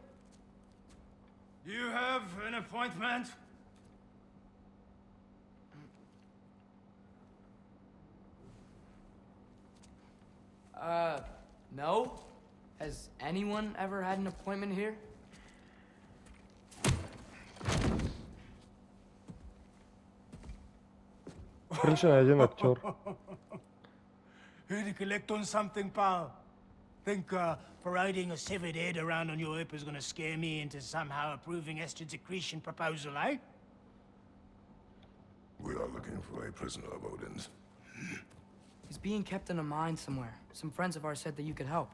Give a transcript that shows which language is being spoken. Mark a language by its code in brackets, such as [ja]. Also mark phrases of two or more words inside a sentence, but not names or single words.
[en] Do you have an appointment? No. Has anyone ever had an appointment here? [bg] Прилича на един актьор. [en] Here to collect on something, pal? Think parading a severed head around on your hip is gonna scare me into somehow approving Estrid's accretion proposal, eh? We are looking for a prisoner of Odin's. He's being kept in a mine somewhere. Some friends of ours said that you could help.